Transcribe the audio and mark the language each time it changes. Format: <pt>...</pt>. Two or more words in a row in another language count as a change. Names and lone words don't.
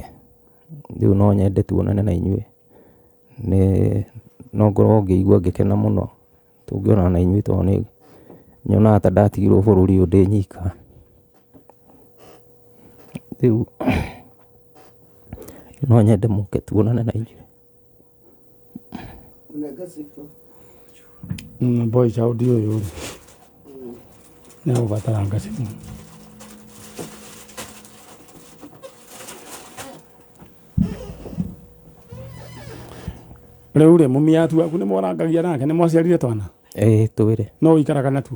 <ki>Rĩu no nyende tuonane na inyuĩ, no ngorwo ngĩigua ngĩkena mũno tũngĩonana na inyuĩ, tondũ nĩ nyonaga ta ndatigirwo bũrũri ũyũ ndĩ nyika. Rĩu no nyende mũke tuonane na inyuĩ.</ki> <sw>Boy chao ndio yule</sw> <ki>nĩgũbatara ngacibũ. Rĩu rĩ mũmiatu waku nĩmwarangagia nake, nĩmwaciarire twana? Twĩrĩ. No ũikaraga natuo?</ki>